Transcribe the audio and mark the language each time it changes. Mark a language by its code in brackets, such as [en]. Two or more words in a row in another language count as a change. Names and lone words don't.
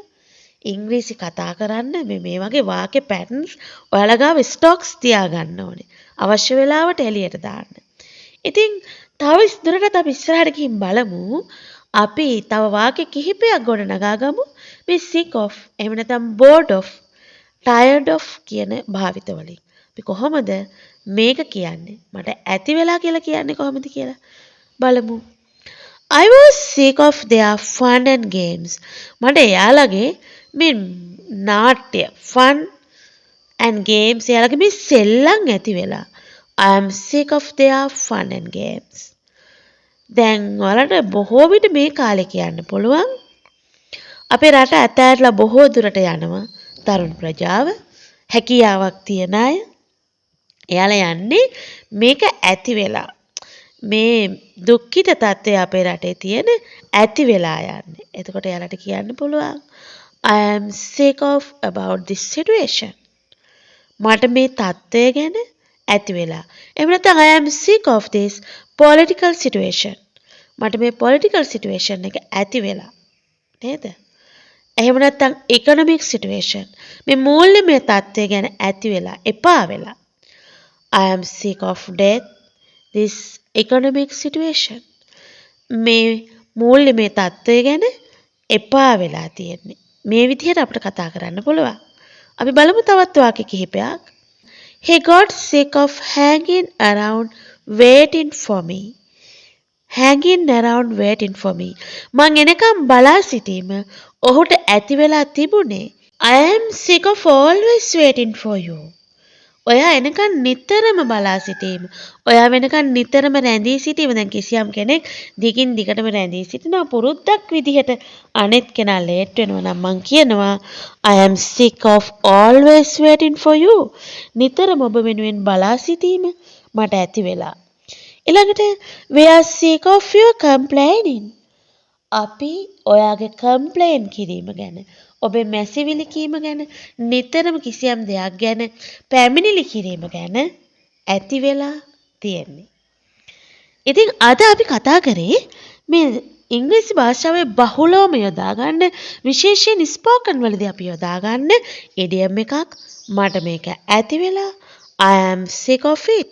[si] ඉංග්‍රීසි කතා කරන්න මේ වගේ වාක්‍ය patterns ඔයාලා ගාව stocks තියාගන්න ඕනේ. අවශ්‍ය වෙලාවට එළියට දාන්න. ඉතින් තව ඉස්සරහට අපි ඉස්සරහට ගිහින් බලමු. අපි තව වාක්‍ය කිහිපයක් ගොඩනගා ගමු. මේ [en] sick of [si] එහෙම නැත්නම් [en] bored of tired of [si] කියන භාවිත වලින්. අපි කොහොමද මේක කියන්නේ? මට ඇති වෙලා කියලා කියන්නේ කොහොමද කියලා බලමු. [en] I was sick of their fun and games. [si] මට එයාලගේ මේ නාට්‍ය [en] fun and games [si] එයාලගේ මේ සෙල්ලම් ඇති වෙලා. [en] I am sick of their fun and games. [si] දැන් ඔයාලට බොහෝ විට මේ කාලේ කියන්න පුළුවන් අපේ රට ඇතැරලා බොහෝ දුරට යනවා තරුණ ප්‍රජාව හැකියාවක් තියන අය. එයාලා යන්නේ මේක ඇති වෙලා මේ දුක්ඛිත තත්ත්වය අපේ රටේ තියෙන ඇති වෙලා යන්නේ. එතකොට එයාලට කියන්න පුළුවන් [en] I am sick of about this situation. [si] මට මේ තත්ත්වය ගැන ඇති වෙලා. එහෙම නැත්නම් [en] I am sick of this political situation. [si] මට මේ [en] political situation [si] එක ඇති වෙලා. නේද? එහෙම නැත්නම් [en] economic situation. [si] මේ මූල්‍යමය තත්ත්වය ගැන ඇති වෙලා, එපා වෙලා. [en] I am sick of death. This economic situation. [si] මේ මූල්‍යමය තත්ත්වය ගැන එපා වෙලා තියෙන්නේ. මේ විදිහට අපිට කතා කරන්න පුළුවන්. අපි බලමු තවත් වාක්‍ය කිහිපයක්. [en] He got sick of hanging around waiting for me. Hanging around waiting for me. [si] මං එනකම් බලා සිටීම ඔහුට ඇති වෙලා තිබුණේ. [en] I am sick of always waiting for you. [si] ඔයා එනකන් නිතරම බලා සිටීම. ඔයා වෙනකන් නිතරම රැඳී සිටීම. දැන් කිසියම් කෙනෙක් දිගින් දිගටම රැඳී සිටිනවා පුරුද්දක් විදිහට අනෙත් කෙනා ලේට් වෙනවා නම් මං කියනවා [en] I am sick of always waiting for you. [si] නිතරම ඔබ වෙනුවෙන් බලා සිටීම මට ඇති වෙලා. [en] ඊළඟට we are sick of your complaining. [si] අපි ඔයාගේ කම්ප්ලේන් කිරීම ගැන ඔබේ මැසිවිලි කීම ගැන නිතරම කිසියම් දෙයක් ගැන පැමිණිලි කිරීම ගැන ඇති වෙලා තියෙන්නේ. ඉතින් අද අපි කතා කරේ මේ ඉංග්‍රීසි භාෂාවේ බහුලවම යොදා ගන්න විශේෂයෙන් ස්පෝකන් වලදී අපි යොදා ගන්න ඉඩියම් එකක් මට මේක ඇති වෙලා [en] I am sick of it.